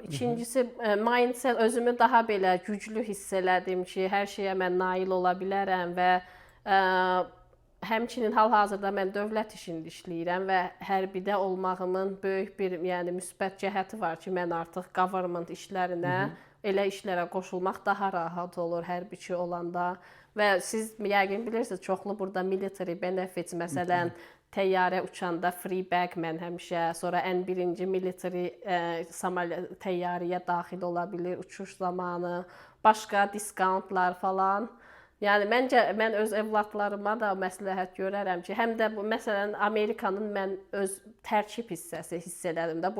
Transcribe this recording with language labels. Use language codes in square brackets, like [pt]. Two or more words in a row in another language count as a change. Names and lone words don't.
[az] İkincisi mindset, özümü daha belə güclü hiss elədim ki, hər şeyə mən nail ola bilərəm və həmçinin hal-hazırda mən dövlət işində işləyirəm və hərbidə olmağımın böyük bir, yəni müsbət cəhəti var ki, mən artıq government işlərinə, elə işlərə qoşulmaq daha rahat olur hərbiçi olanda və siz yəqin bilirsiniz, çoxlu burada [en] military benefits, [az] məsələn, təyyarə uçanda [en] free bag [az] mən həmişə, sonra ən birinci military təyyarəyə daxil ola bilir uçuş zamanı, başqa diskountlar falan. Yəni məncə mən öz övladlarıma da məsləhət görərəm ki, həm də bu məsələn Amerikanın mən öz tərkib hissəsi hiss elədim də.